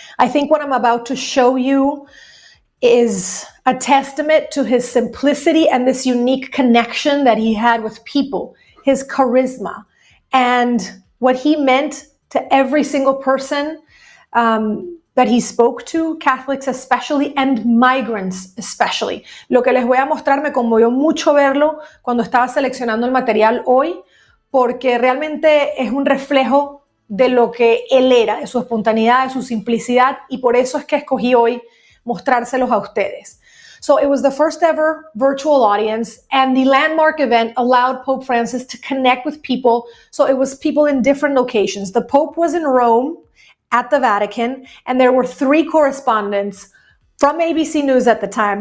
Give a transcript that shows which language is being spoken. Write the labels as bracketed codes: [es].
[en] I think what I'm about to show you is a testament to his simplicity and this unique connection that he had with people, his charisma, and what he meant to every single person that he spoke to, Catholics especially, and migrants especially. [es] Lo que les voy a mostrar me conmovió mucho verlo cuando estaba seleccionando el material hoy, porque realmente es un reflejo de lo que él era, de su espontaneidad, de su simplicidad, y por eso es que escogí hoy mostrárselos a ustedes. [en] So it was the first ever virtual audience, and the landmark event allowed Pope Francis to connect with people. So it was people in different locations. The Pope was in Rome at the Vatican, and there were 3 correspondents from ABC News at the time.